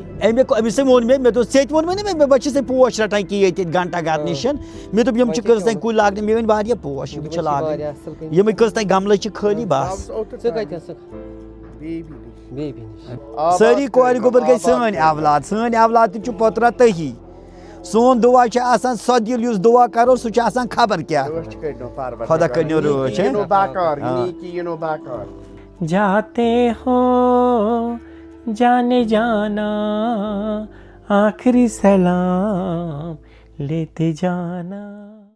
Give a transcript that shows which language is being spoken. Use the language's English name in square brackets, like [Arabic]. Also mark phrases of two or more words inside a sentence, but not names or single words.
[Kashmiri] أمِس ووٚن مےٚ دوٚپ ژےٚ تہِ ووٚنمَے نہ مےٚ بہٕ چھُسَے پوش رَٹان کہِ ییٚتہِ گھنٹا گھر نِش, مےٚ دوٚپ یِم چھِ کٔژتانۍ کُلۍ لاگنہِ, مےٚ ؤنۍ واریاہ پوش یِم چھِ لاگٕنۍ, یِمٕے کٔژتانۍ گملہٕ چھِ خٲلی بس. ژٕ کَتہِ ٲسٕکھ؟ بیبی نِش. سٲری کورِ گوٚبُر گٔے سٲنۍ اولاد تہِ چھُ پوٚترا تٔہی. سون دعا چھُ آسان سۄ دِل یُس دعا کرو سُہ چھُ آسان خبر کیٛاہ, خدا کٔرنو رٲچھ. [Urdu] جاتے ہو جانے جانا, آخری سلام لیتے جانا.